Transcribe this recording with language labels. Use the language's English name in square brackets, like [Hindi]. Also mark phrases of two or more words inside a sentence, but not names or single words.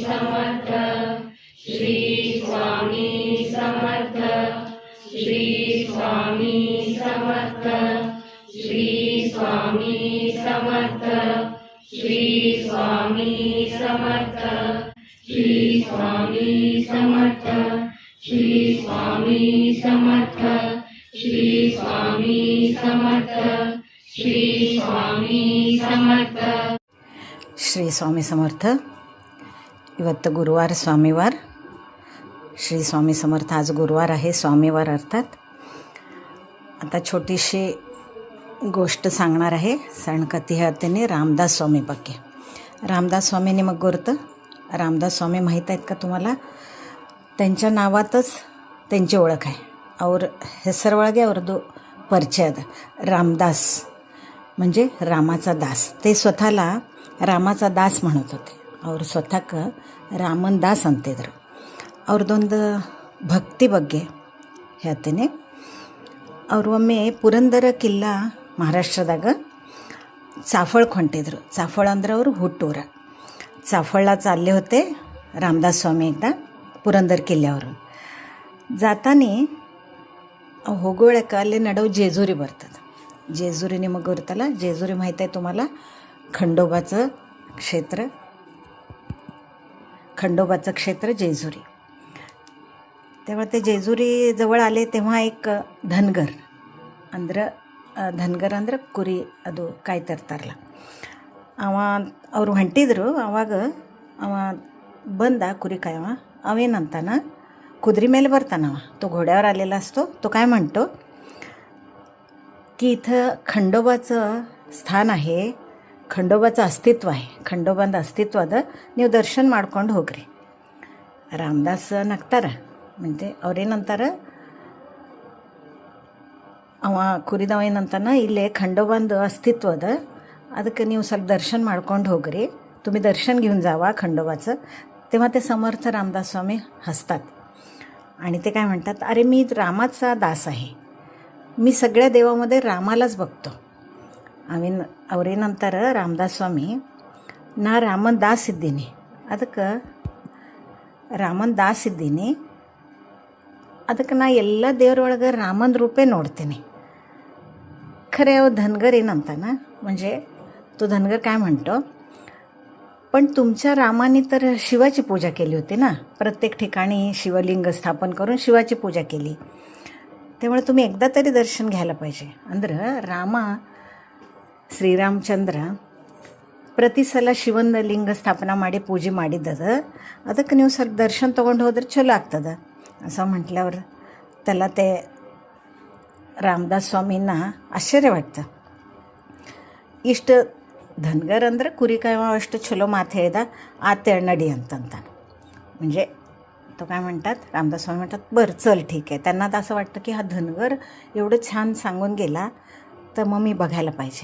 [Marathi] समर्थ, श्री स्वामी समर्थ, श्री स्वामी समर्थ, श्री स्वामी समर्थ, श्री स्वामी समर्थ, श्री स्वामी समर्थ, श्री स्वामी समर्थ, श्री स्वामी समर्थ, श्री स्वामी समर्थ. [Kannada] ಶ್ರೀ ಸ್ವಾಮಿ ಸಮರ್ಥ. ಇವತ್ತು ಗುರುವಾರ, ಸ್ವಾಮಿವಾರ. [Marathi] श्री स्वामी समर्थ. आज गुरुवार आहे, स्वामीवार अर्थात. आता छोटीशी गोष्ट सांगणार आहे. [Kannada] सणकथी ಹೇಳ್ತೀನಿ रामदास स्वामी ಬಗ್ಗೆ. रामदास स्वामी ನಿಮಗೆ ಗೊತ್ತು? [Marathi] रामदास स्वामी माहीत आहेत का तुम्हाला? त्यांच्या नावातच त्यांची ओळख आहे. [Kannada] ಅವ್ರ ಹೆಸರೊಳಗೆ ಅವ್ರದ್ದು ಪರಿಚಯ ಅದ. [Marathi] ರಾಮದಾಸ್ म्हणजे रामाचा दास. ते स्वतःला ರಾಮಾचा दास म्हणत होते. [Kannada] ಅವರು ಸ್ವತಃಕ್ಕೆ ರಾಮನ್ ದಾಸ್ ಅಂತಿದ್ರು. ಅವ್ರದ್ದೊಂದು ಭಕ್ತಿ ಬಗ್ಗೆ ಹೇಳ್ತೀನಿ. ಅವರು ಒಮ್ಮೆ ಪುರಂದರ ಕಿಲ್ಲಾ ಮಹಾರಾಷ್ಟ್ರದಾಗ चाफळಕ್ಕೆ ಹೊಂಟಿದ್ರು. चाफळ ಅಂದ್ರೆ ಅವರು ಹುಟ್ಟೂರ. [Marathi] चाफळला चालले होते रामदास स्वामी एकदा पुरंदर किल्ल्यावरून. [Kannada] जाताना ಹೋಗೋಳಕ್ಕೆ ಅಲ್ಲಿ ನಡುವೆ जेजुरी ಬರ್ತದೆ. जेजुरी ನಿಮಗೆ ಗೊತ್ತಲ್ಲ? [Marathi] जेजुरी माहीत आहे तुम्हाला? खंडोबाचं क्षेत्र, खंडोबाचं क्षेत्र जेजुरी. तेव्हा ते जेजुरी जवळ आले तेव्हा एक धनगर [Kannada] ಅಂದ್ರೆ ಧನ್ಗರ್ ಅಂದ್ರೆ ಕುರಿ ಅದು ಕಾಯ್ತಿರ್ತಾರಲ್ಲ, ಅವರು ಹೊಂಟಿದ್ರು. ಆವಾಗ ಅವ ಬಂದ ಕುರಿ ಕಾಯವ. ಅವೇನಂತಾನ, कुदरी ಮೇಲೆ ಬರ್ತಾನವ. [Marathi] तो घोड्यावर आलेला असतो. तो काय म्हणतो की इथं खंडोबाचं स्थान आहे, खंडोबाचं अस्तित्व आहे, खंडोबांದ अस्तित्व [Kannada] ಅದ, ನೀವು ದರ್ಶನ ಮಾಡ್ಕೊಂಡು ಹೋಗ್ರಿ. ರಾಮದಾಸ್ ನಗ್ತಾರ. म्हणजे ಅವ್ರೇನಂತಾರ, ಅವ ಕುರಿದವ ಏನಂತಾನ, ಇಲ್ಲೇ खंडोबांದ अस्तित्व ಅದ, ಅದಕ್ಕೆ ನೀವು ಸ್ವಲ್ಪ दर्शन ಮಾಡ್ಕೊಂಡು ಹೋಗ್ರಿ, [Marathi] तुम्ही दर्शन घेऊन जावा खंडोबाचं. तेव्हा ते समर्थ रामदास स्वामी हसतात आणि ते काय म्हणतात, अरे मी रामाचा दास आहे, मी सगळ्या देवामध्ये रामालाच बघतो. [Kannada] ಅವರೇನಂತಾರ ರಾಮದಾಸ್ ಸ್ವಾಮಿ, ನಾ ರಾಮನ್ ದಾಸ್ ಇದ್ದೀನಿ, ಅದಕ್ಕೆ ರಾಮನ್ ದಾಸ್ ಇದ್ದೀನಿ, ಅದಕ್ಕೆ ನಾ ಎಲ್ಲ ದೇವರೊಳಗೆ ರಾಮನ ರೂಪೇ ನೋಡ್ತೀನಿ. [Marathi] खरे अहो धनगर ಏನಂತಾನ, म्हणजे तो धनगर काय म्हणतो, पण तुमच्या रामाने तर शिवाची पूजा केली होती ना, प्रत्येक ठिकाणी शिवलिंग स्थापन करून शिवाची पूजा केली, त्यामुळे तुम्ही एकदा तरी दर्शन घ्यायला पाहिजे. [Kannada] ಅಂದ್ರೆ ರಾಮ ಶ್ರೀರಾಮಚಂದ್ರ ಪ್ರತಿ ಸಲ ಶಿವನ ಲಿಂಗ ಸ್ಥಾಪನೆ ಮಾಡಿ ಪೂಜೆ ಮಾಡಿದ್ದದ, ಅದಕ್ಕೆ ನೀವು ಸ್ವಲ್ಪ ದರ್ಶನ ತೊಗೊಂಡು ಹೋದ್ರೆ ಚಲೋ ಆಗ್ತದೆ [Marathi] असं म्हटल्यावर त्याला ते रामदास स्वामींना आश्चर्य वाटतं. [Kannada] ಇಷ್ಟು धनगर ಅಂದ್ರೆ ಕುರಿ ಕಾಯುವ ಅಷ್ಟು ಚಲೋ ಮಾತು ಹೇಳ್ದ, ಆತ ನಡಿ ಅಂತಾನ. [Marathi] म्हणजे तो काय म्हणतात, रामदास स्वामी म्हणतात बरं चल ठीक आहे. त्यांना तर असं वाटतं की हा धनगर एवढं छान सांगून गेला तर मग मी बघायला पाहिजे.